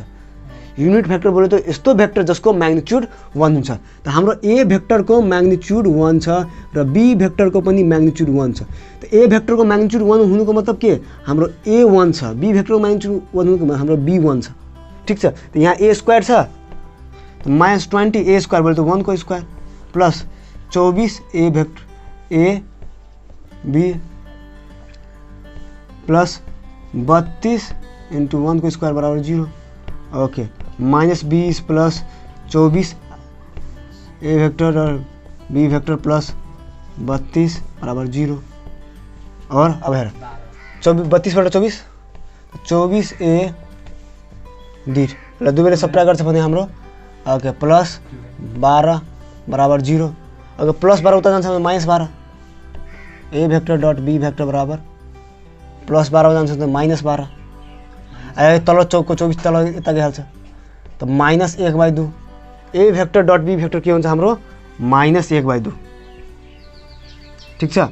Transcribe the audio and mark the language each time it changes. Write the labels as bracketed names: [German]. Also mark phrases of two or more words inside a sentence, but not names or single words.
[English] unit vector [Nepali] बोले त यस्तो भेक्टर जसको म्याग्निट्युड 1 हुन्छ त हाम्रो [English] a vector [Nepali] को म्याग्निट्युड 1 छ र [English] b vector [Nepali] को पनि म्याग्निट्युड 1 छ। त [English] a vector [Nepali] को म्याग्निट्युड 1 हुनुको मतलब के हाम्रो a 1 छ [English] b vector [Nepali] को म्याग्निट्युड 1 हुनुको हाम्रो b 1 छ ठीक छ। त यहाँ [English] a square [Nepali] छ त -20 [English] a square [Nepali] बोले त 1 को [English] square plus 24 a vector a b plus 32 [Nepali] × 1 को स्क्वायर बराबर 0 [English] OK -20 plus 24 a vector [Nepali] और [English] b vector plus 32 [Nepali] बराबर 0। और अब हेर 32 बाट 24 a डिट ल दुवैले सब्ट्र्याक्ट गर्छ भने हाम्रो [English] OK plus 12 [Nepali] बराबर 0। अगर प्लस 12 उता जान्छ भने -12 [English] a vector dot b vector [Nepali] बराबर प्लस 12 जान्छ त -12 आयो तल चौको 24 तल यता गइहाल्छ त -1/2 [English] a vector dot b vector [Nepali] के हुन्छ हाम्रो -1/2 ठीक छ।